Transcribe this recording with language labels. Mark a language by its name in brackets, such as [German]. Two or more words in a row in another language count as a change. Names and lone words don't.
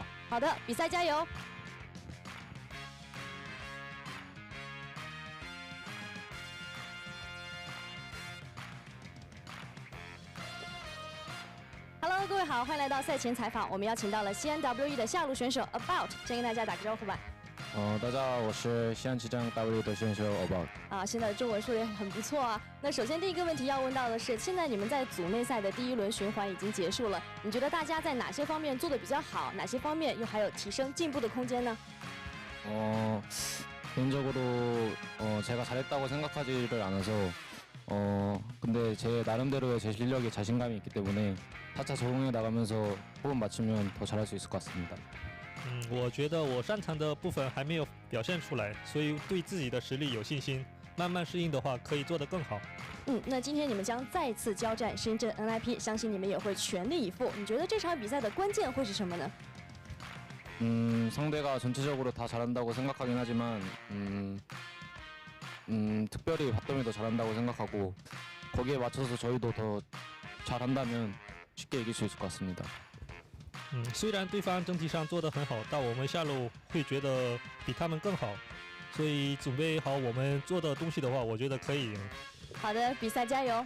[Chinese] 好的，比赛加油！Hello， 各位好，欢迎来到赛前采访。我们邀请到了西安 WE 的下路选手 About， 先跟大家打个招呼吧。大家好，我是西安旗舰 W 的选手 About。现在的中文说的很不错啊。那首先第一个问题要问到的是，现在你们在组内赛的第1轮循环已经结束了，你觉得大家在哪些方面做得比较好，哪些方面又还有提升进步的空间呢？ [Korean] 개인적으로 제가 잘했다고 생각하지를 않아서 근데 제 나름대로의 제 실력에 자신감이 있기 때문에 타차 적응해 나가면서 호흡 맞추면 더 잘할 수 있을 것 같습니다. [Chinese] 我觉得我擅长的部分还没有表现出来，所以对自己的实力有信心。慢慢适应的话，可以做得更好。那今天你们将再次交战深圳 NIP， 相信你们也会全力以赴。你觉得这场比赛的关键会是什么呢？ [Korean] 상대가 전체적으로 다 잘한다고 생각하긴 하지만 특별히 바텀이 더 잘한다고 생각하고 거기에 맞춰서 저희도 더 잘한다면 쉽게 이길 수 있을 것 같습니다. [Chinese] 虽然对方整体上做得很好，但我们下路会觉得比他们更好，所以准备好我们做的东西的话，我觉得可以赢。好的，比赛加油！